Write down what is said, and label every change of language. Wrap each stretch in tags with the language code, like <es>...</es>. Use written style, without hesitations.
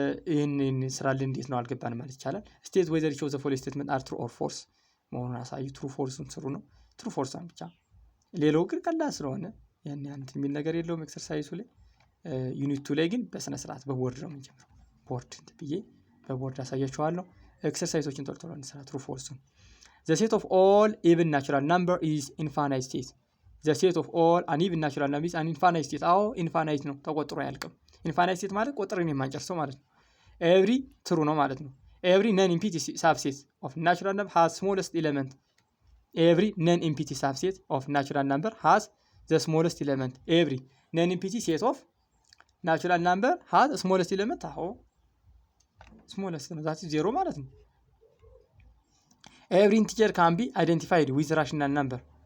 <am>ይሄን ስራልን እንዴት ነው አልገባን ማለት ይቻላል።</am> <en>ስቴት ዌዘር ሾው ዘ ፎሎዊንግ ስቴትመንት አር ትሩ ኦር ፎልስ</en> <am>መሆኑን አሳዩ። ትሩ ፎልሱን ስሩ ነው። ትሩ ፎልሷን ብቻ። ሌላው ግን ቀላል ስለሆነ ያን ያንተ የሚል ነገር የለውም ኤክሰርሳይዙ ላይ። ዩኒት 2 ላይ ግን በስነ ስርዓት በቦርድ ነው የምንጀምረው። ቦርድ ብዬ በቦርድ አሳያችኋለሁ። ኤክሰርሳይዞችን ቶሎ ቶሎ እንስራ። ትሩ ፎልሱን</am> <en>the set of all even natural number is infinite state. the set of all an even natural number is an infinite state.</en> <am>አዎ ኢንፋናይት ነው፣ ተቆጥሮ አያልቅም። ኢንፋናይት ስቴት ማለት ቁጥርን የማንጨርሰው ማለት ነው። ኤቭሪ ትሩ ነው ማለት ነው።</am> <en>every non-empty subset of natural number has smallest element. every non-empty subset of natural number has the smallest element. every non-empty set of natural number has the smallest element.</en> <am>አዎ smallest ነው፣ ዛት ዜሮ ማለት ነው።</am> <en>every integer can be identified with rational number.</en>